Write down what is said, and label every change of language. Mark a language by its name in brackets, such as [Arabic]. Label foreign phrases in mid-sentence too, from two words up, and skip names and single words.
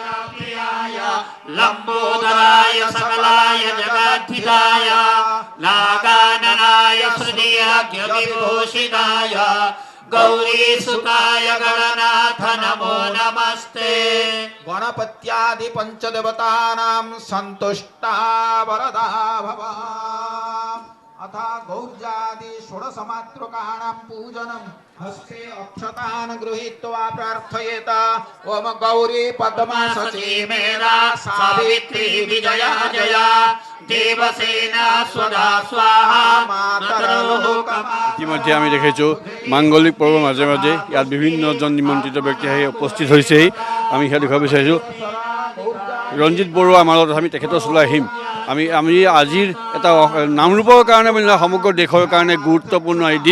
[Sanskrit] লম্বোদরায় সকলায় জগদ্ধিতায় নাগাননায় শ্রুতিয়াজ্ঞবিভূষিতায় গৌরীসুতায় গণনাথ নমো নমস্তে। গণপত্যাদি পঞ্চদেবতানাং সন্তুষ্টা বরদা ভব। अथ गौर्जादि षोडशमातृकाणां पूजनं हस्ते अक्षतान् गृहीत्वा प्रार्थयेत। ओम गौरी पद्मा सची मेरा सावित्री विजया जया देवसेना स्वधा स्वाहा मातरलोकमा। [Assamese] ইতিমধ্যে আমি দেখিছোঁ মাংগলিক পৰ্বৰ মাজে মাজে ইয়াত বিভিন্নজন নিমন্ত্ৰিত ব্যক্তি আহি উপস্থিত হৈছেহি। আমি সেয়া দেখুৱাব বিচাৰিছোঁ। ৰঞ্জিত বৰুৱা আমাৰ লগত, আমি তেখেতৰ ওচৰলৈ আহিম। আমি আজিৰ এটা নামৰূপৰ কাৰণে বুলি নহয়, সমগ্ৰ দেশৰ কাৰণে গুৰুত্বপূৰ্ণ এই দিন।